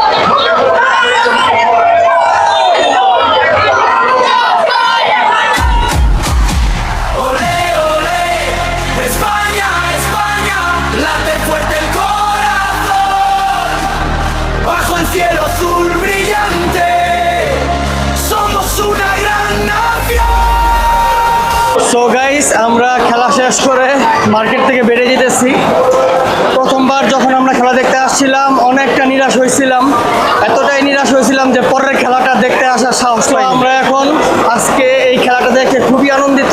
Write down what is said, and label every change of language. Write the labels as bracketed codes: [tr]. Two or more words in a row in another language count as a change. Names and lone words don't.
[es] Olé, olé, España, España, late fuerte el corazón. Bajo el cielo azul brillante, somos una gran nación. [en] so guys [bn] আমরা খেলা শেষ করে মার্কেট থেকে বেরিয়ে যেতেছি। প্রথমবার যখন আমরা খেলা দেখতে আসছিলাম অনেকটা নিরাশ হয়েছিলাম, এতটাই নিরাশ হয়েছিলাম যে পরের খেলাটা দেখতে আসার সাহস পাই। আমরা এখন আজকে এই খেলাটা দেখে খুবই আনন্দিত।